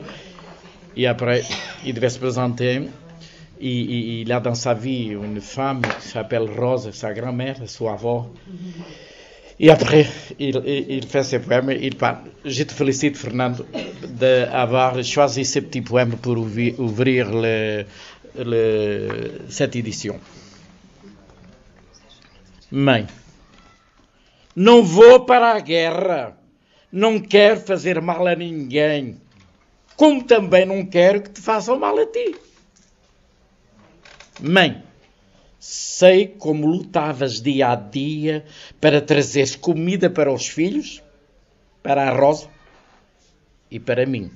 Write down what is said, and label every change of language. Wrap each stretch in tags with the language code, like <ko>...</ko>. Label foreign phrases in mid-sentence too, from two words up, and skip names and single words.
<fr>Et après, il devait se présenter. Il a dans sa vie une femme qui s'appelle Rose, sa grand-mère, son avô. Et après, il fait ses poèmes. Il parle. Je te félicite, Fernando, d'avoir choisi ce petit poème pour ouvrir cette édition.</fr> <pt>Mãe, não vou para a guerra, não quero fazer mal a ninguém. Como também não quero que te façam mal a ti. Mãe, sei como lutavas dia a dia para trazeres comida para os filhos, para a Rosa e para mim.</pt>